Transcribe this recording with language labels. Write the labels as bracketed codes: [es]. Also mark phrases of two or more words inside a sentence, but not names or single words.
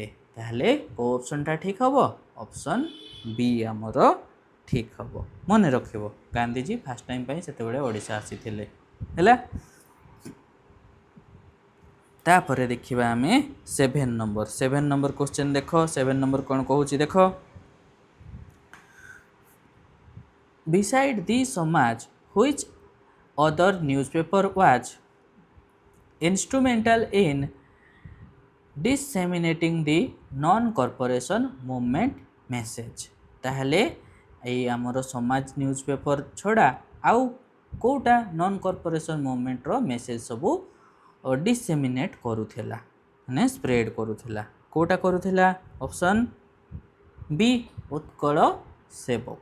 [or] ତାହେଲେ କେଉଁ ଅପସନ୍ଟା ଠିକ୍ ହେବ? ଅପସନ୍ ବି ଆମର ଠିକ୍ ହେବ। ମନେ ରଖିବ, ଗାନ୍ଧୀଜୀ [en] first time [or] ପାଇଁ ସେତେବେଳେ ଓଡ଼ିଶା ଆସିଥିଲେ ହେଲା। ତାପରେ ଦେଖିବା ଆମେ 7 ନମ୍ବର। 7 [en] number question [or] ଦେଖ। 7 ନମ୍ବର କ'ଣ କହୁଛି ଦେଖ, [en] beside the Samaj, which other newspaper was instrumental in disseminating the non-corporation movement message? [or] ତାହେଲେ ଏଇ ଆମର ସମାଜ [en] news paper [or] ଛଡ଼ା ଆଉ କେଉଁଟା [en] non corporation movementର message [or] ସବୁ ଡିସେମିନେଟ୍ କରୁଥିଲା, ମାନେ ସ୍ପ୍ରେଡ୍ କରୁଥିଲା? କେଉଁଟା କରୁଥିଲା? ଅପସନ୍ ବି, ଉତ୍କଳ ସେବକ।